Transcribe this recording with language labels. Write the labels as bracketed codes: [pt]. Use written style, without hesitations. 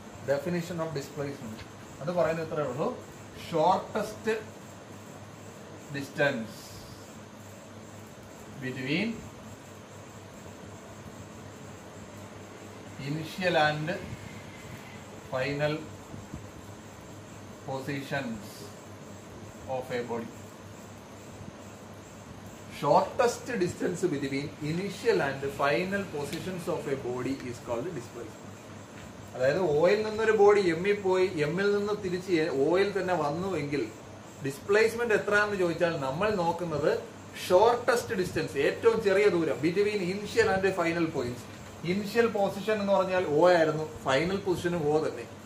[en] definition of displacement [ml] അത് പറയുന്നത് ഇത്രയേ ഉള്ളൂ: [en] Shortest distance between initial and final positions of a body. Shortest distance between initial and final positions of a body is called displacement. [ml] അതായത് oil നിന്നൊരു body എമ്മിൽ പോയി, എമ്മിൽ നിന്ന് തിരിച്ച് ഓയിൽ തന്നെ വന്നുവെങ്കിൽ ഡിസ്പ്ലേസ്മെന്റ് എത്രയാണെന്ന് ചോദിച്ചാൽ നമ്മൾ നോക്കുന്നത് ഷോർട്ടസ്റ്റ് ഡിസ്റ്റൻസ്, ഏറ്റവും ചെറിയ ദൂരം [en] Between initial and final points. [ml] Initial position എന്ന് പറഞ്ഞാൽ O ആയിരുന്നു, ഫൈനൽ പൊസിഷനും O തന്നെ.